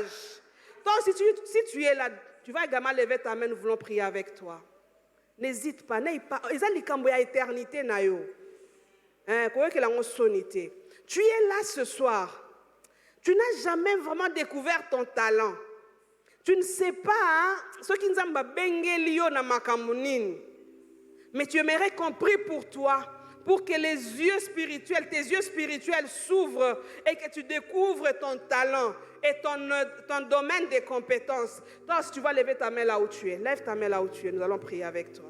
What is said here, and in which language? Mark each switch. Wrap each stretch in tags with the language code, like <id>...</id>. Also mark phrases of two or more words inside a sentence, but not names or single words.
<fr>Toi aussi, si tu es là, tu vas également lever ta main. Nous voulons prier avec toi. N'hésite pas. Ils ont l'éternité. Tu es là ce soir. Tu n'as jamais vraiment découvert ton talent. Tu ne sais pas ce qui nous a bengelio na makamunini. Mais tu aimerais qu'on prie pour toi, pour que les yeux spirituels, tes yeux spirituels s'ouvrent et que tu découvres ton talent et ton domaine de compétences. Toi, si tu vas lever ta main là où tu es, lève ta main là où tu es, nous allons prier avec toi.</fr>